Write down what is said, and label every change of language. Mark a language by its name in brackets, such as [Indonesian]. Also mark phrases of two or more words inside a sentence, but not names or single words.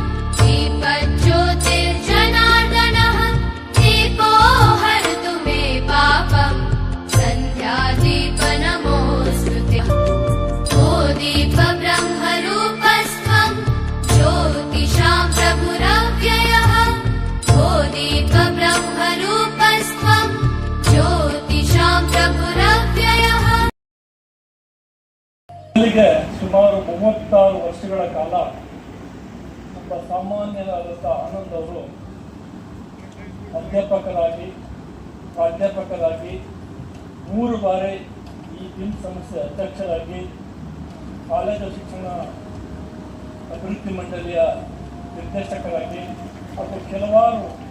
[Sanskrit] दीपज्योतिर्जनार्दनः दीपो हरतु मे पापम् सन्ध्यादीपनमोऽस्तुते ओ दीपब्रह्मरूपस्त्वं ज्योतिषां प्रभुरव्ययः ओ दीपब्रह्मरूपस्त्वं ज्योतिषां प्रभुरव्ययः [Kannada] ಇಲ್ಲಿಗೆ ಸುಮಾರು 36 ವರ್ಷಗಳ ಕಾಲ ಒಬ್ಬ ಸಾಮಾನ್ಯರಾದಂಥ ಆನಂದ್ ಅವರು ಅಧ್ಯಾಪಕರಾಗಿ ಪ್ರಾಧ್ಯಾಪಕರಾಗಿ 3 ಬಾರಿ ಈ ಜಿಮ್ ಸಂಸ್ಥೆ ಅಧ್ಯಕ್ಷರಾಗಿ ಕಾಲೇಜು ಶಿಕ್ಷಣ ಅಭಿವೃದ್ಧಿ ಮಂಡಳಿಯ ನಿರ್ದೇಶಕರಾಗಿ ಹಾಗೂ ಕೆಲವಾರು